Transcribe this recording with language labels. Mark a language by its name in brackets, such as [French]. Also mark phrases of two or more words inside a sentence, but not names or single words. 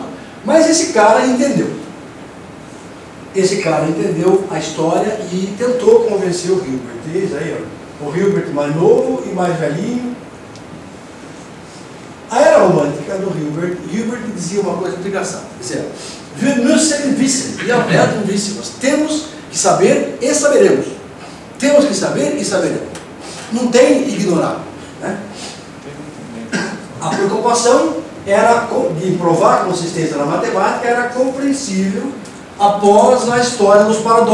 [Portuguese] Mas esse cara entendeu. Esse cara entendeu a história e tentou convencer o Hilbert. Eis aí, ó, o Hilbert mais novo e mais velhinho. A era romântica do Hilbert dizia uma coisa muito engraçada. Dizia: [German] wir müssen wissen, wir werden wissen. [Portuguese] Nós temos que saber e saberemos. Temos que saber e saberemos. Não tem ignorar, né? A preocupação era de provar a consistência na matemática, era compreensível após a história dos paradoxos.